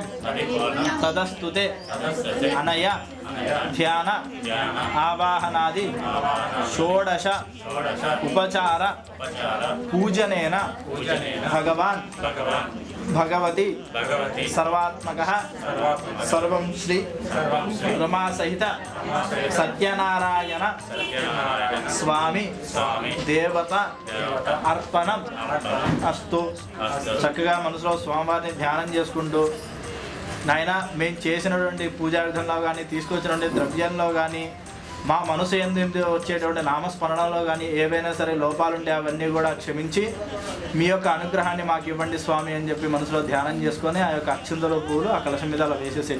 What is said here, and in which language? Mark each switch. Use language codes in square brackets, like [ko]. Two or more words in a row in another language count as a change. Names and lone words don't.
[sa] ತದಸ್ತುತೆ ಅನಯ ಧ್ಯಾನ ಆವಾಹನಾದಿ ಷೋಡಶ ಉಪಚಾರ ಪೂಜನೇನ ಭಗವಾನ್ ಭಗವತಿ ಸರ್ವಾತ್ಮಕಃ ಸರ್ವಂ ಶ್ರೀ ರಮಾಸಹಿತ ಸತ್ಯನಾರಾಯಣ స్వామి దేవత అర్పణం అస్తు. [te] చక్కగా మనసులో స్వామివారిని ధ్యానం చేసుకుంటూ నాయన మేము చేసినటువంటి పూజా విధంలో కానీ తీసుకొచ్చినటువంటి ద్రవ్యంలో కానీ మా మనసు ఏంది వచ్చేటువంటి నామస్మరణలో కానీ ఏవైనా సరే లోపాలుంటే అవన్నీ కూడా క్షమించి మీ యొక్క అనుగ్రహాన్ని మాకు ఇవ్వండి స్వామి అని చెప్పి మనసులో ధ్యానం చేసుకొని ఆ యొక్క అక్షింతల పూలు ఆ కలశం మీద అలా వేసేసేయండి.